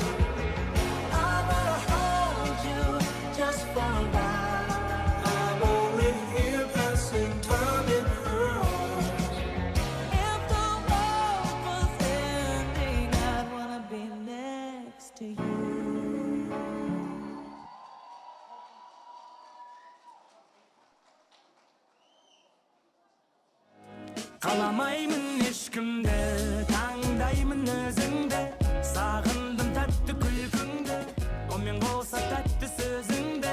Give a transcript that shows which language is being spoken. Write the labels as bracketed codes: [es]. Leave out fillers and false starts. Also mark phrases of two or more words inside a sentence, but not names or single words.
[en] I wanna hold you just for a while. I'm only here passing time in her arms. If the world was ending, I'd wanna be next to you. [kk] Қаламаймын ешкімді, таңдаймын өзіңді. Сағындым тәтті күлкіңді, онымен қоса тәтті сөзіңді.